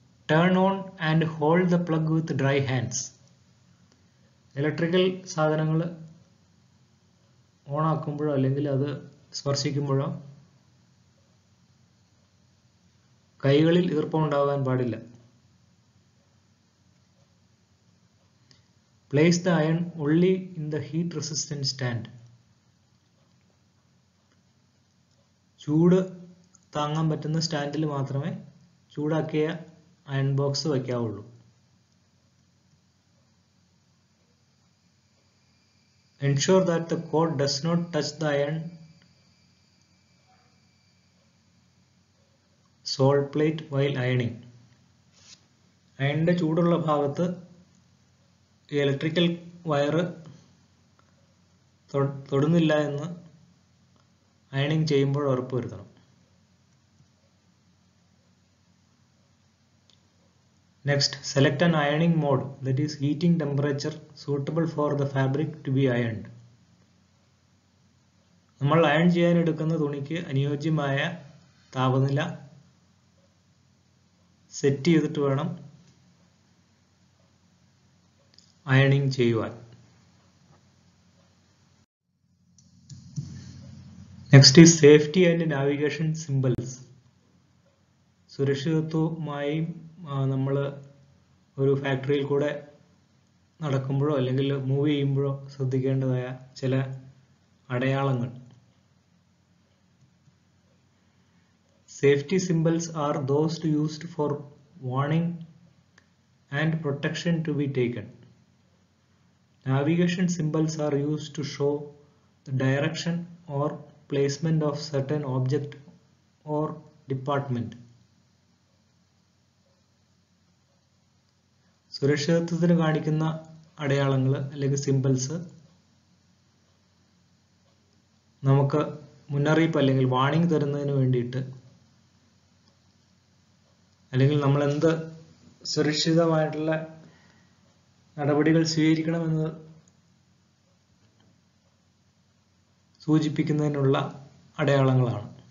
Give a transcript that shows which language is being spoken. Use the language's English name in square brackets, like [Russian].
[English] Turn on and hold the plug with dry hands. [Malayalam] Electrical സാധനങ്ങൾ on ആക്കുമ്പോഴോ അല്ലെങ്കിൽ അത് സ്പർശിക്കുമ്പോഴോ കൈകളിൽ ഈർപ്പം ഉണ്ടാകാൻ പാടില്ല. [English] Place the iron only in the heat resistant stand. [Malayalam] ചൂട് താങ്ങാൻ പറ്റുന്ന സ്റ്റാൻഡിൽ മാത്രമേ ചൂടാക്കിയ iron box വയ്ക്കാവുള്ളൂ. [English] Ensure that the cord does not touch the iron sole plate while ironing. [Malayalam] അയണിന്റെ ചൂടുള്ള ഭാഗത്ത് ഇലക്ട്രിക്കൽ വയർ തൊടുന്നില്ല എന്ന് അയണിങ് ചെയ്യുമ്പോൾ ഉറപ്പുവരുത്തണം. [English] Next, select an അയണിങ് mode that is heating temperature suitable for the fabric to B ironed. [Malayalam] നമ്മൾ iron ചെയ്യാൻ എടുക്കുന്ന തുണിക്ക് അനുയോജ്യമായ താപനില സെറ്റ് ചെയ്തിട്ട് വേണം അയണിങ് ചെയ്യുവാൻ. [English] Next is safety and navigation symbols. [Malayalam] സുരക്ഷിതത്വമായി നമ്മൾ ഒരു ഫാക്ടറിയിൽ കൂടെ നടക്കുമ്പോഴോ അല്ലെങ്കിൽ മൂവ് ചെയ്യുമ്പോഴോ ശ്രദ്ധിക്കേണ്ടതായ ചില അടയാളങ്ങൾ. [English] Safety symbols are those used for warning and protection to be taken. Navigation symbols are used to show the direction or placement of certain object or department. [Malayalam] സുരക്ഷിതത്വത്തിന് കാണിക്കുന്ന അടയാളങ്ങൾ അല്ലെങ്കിൽ സിംബൽസ് നമുക്ക് മുന്നറിയിപ്പ് അല്ലെങ്കിൽ വാർണിംഗ് തരുന്നതിന് വേണ്ടിയിട്ട്, അല്ലെങ്കിൽ നമ്മൾ എന്ത് സുരക്ഷിതമായിട്ടുള്ള നടപടികൾ സ്വീകരിക്കണമെന്ന് സൂചിപ്പിക്കുന്നതിനുള്ള അടയാളങ്ങളാണ്.